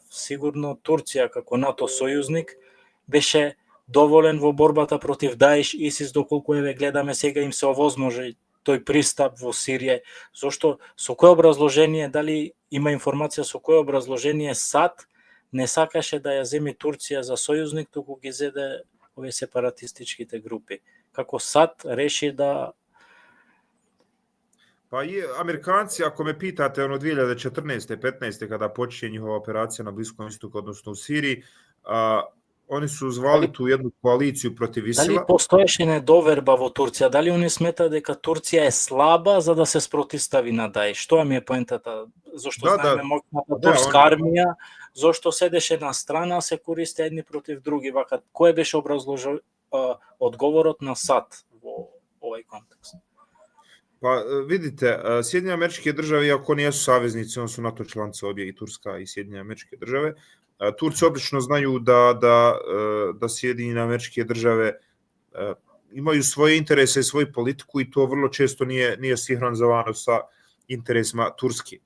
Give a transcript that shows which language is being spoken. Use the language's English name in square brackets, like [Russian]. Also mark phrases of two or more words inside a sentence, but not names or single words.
[Macedonian] Сигурно Турција како НАТО сојузник беше доволен во борбата против Даиш, ИСИС, доколку гледаме сега им се овозможи тој пристап во Сирија. Зошто, со кое образложение, дали има информација со кое образложение САД не сакаше да ја земи Турција за сојузник, туку ги зеде овие сепаратистичките групи? Како САД реши да... [Bosnian] Pa Amerikanci, ako me pitate, 2014. 15. kada počinje njihova operacija na Bliskom istoku, odnosno u Siriji, oni su zvali tu jednu koaliciju protiv ISIL-a. [Macedonian] Дали постоеше недоверба во Турција? Дали они смета дека Турција е слаба за да се спротивстави на Даиш? Што ми е поентата? Зошто знаеме моќната турска армија, зошто седеше на страна, се користи едни против други? Вака, кој беше одговорот на САД во овој контекст? [Bosnian] Pa vidite, Sjedinjene Američke Države, iako nisu saveznici, oni su NATO članice obje, i Turska i Sjedinjene Američke Države. Turci obično znaju da Sjedinjene Američke Države imaju svoje interese i svoju politiku i to vrlo često nije sinhronizovano sa interesima Turske.